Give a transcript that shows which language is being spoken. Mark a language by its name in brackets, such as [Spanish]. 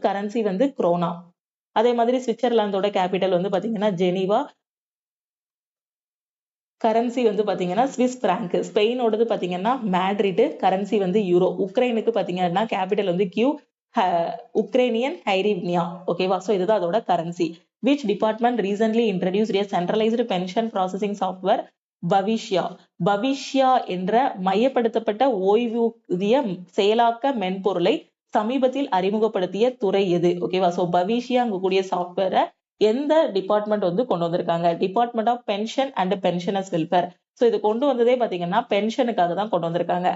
[Tamil] Currency வந்து krona. அதே மாதிரி சுவிட்சர்லாந்தோட கேபிட்டல் வந்து பாத்தீங்கன்னா ஜெனீவா. கரன்சி வந்து பாத்தீங்கன்னா ஸ்விஸ் பிராங்க். ஸ்பெயினோடது பாத்தீங்கன்னா மேட்ரிட். கரன்சி வந்து யூரோ. உக்ரைனுக்கு பாத்தீங்கன்னா கேபிட்டல் வந்து கியூ. உக்ரைனியன் ஹைரிவ்னியா. ஓகேவா? சோ இதுதான் அதோட currency. [English] Which department recently introduced a centralized pension processing software? [Tamil] Bhavishya. Bhavishya என்ற மையப்படுத்தப்பட்ட ஓய்வூதிய செயலாக்க மென்பொருளை சமீபத்தில் அறிமுகப்படுத்திய துறை எது? ஓகேவா? சோ பவிஷ்யா கூடிய சாஃப்ட்வேரை எந்த டிபார்ட்மெண்ட் வந்து கொண்டு வந்திருக்காங்க? Department of pension and pensioners welfare. So இது கொண்டு வந்ததே பாத்தீங்கன்னா பென்ஷனுக்காக தான் கொண்டு வந்திருக்காங்க.